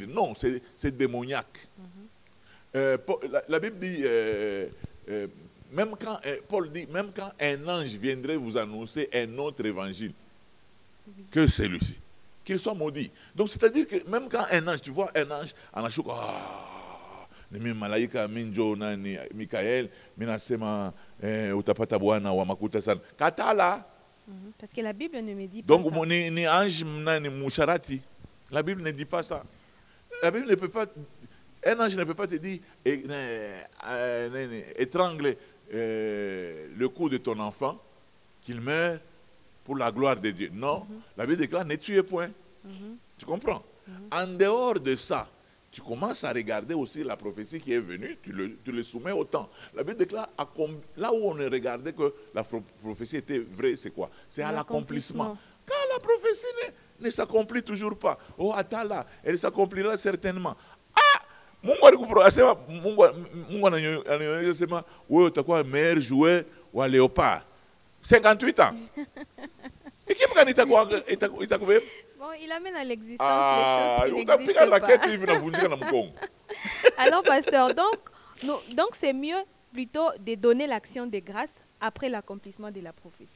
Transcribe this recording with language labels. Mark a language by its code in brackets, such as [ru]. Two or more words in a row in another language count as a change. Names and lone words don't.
[fr] Non, c'est démoniaque. La Bible dit, même quand, Paul dit, même quand un ange viendrait vous annoncer un autre évangile, que celui-ci, qu'il soit maudit. Donc c'est-à-dire que même quand un ange, tu vois un ange, en achou, [sw] Michael, minasema utapata bwana wa makuta sana. Katala. [fr] Parce que la Bible ne me dit pas donc, ça. Ni ange ni moucharati. La Bible ne dit pas ça. La Bible ne peut pas. Un ange ne peut pas te dire étrangle le cou de ton enfant, qu'il meure pour la gloire de Dieu. Non, la Bible déclare ne tuez point. Tu comprends? En dehors de ça, tu commences à regarder aussi la prophétie qui est venue, tu le soumets au temps. La Bible déclare, là où on regardait que la prophétie était vraie, c'est quoi? C'est à l'accomplissement. Quand la prophétie ne s'accomplit toujours pas, oh, attends là, elle s'accomplira certainement. [sw] Ah! Mungu anasema wewe utakuwa [fr] meilleur joueur [sw] wa léopard. [fr] 58 ans. Et qui bon, il amène à l'existence les choses qui n'existent pas. Alors, pasteur, donc c'est mieux plutôt de donner l'action de grâce après l'accomplissement de la prophétie.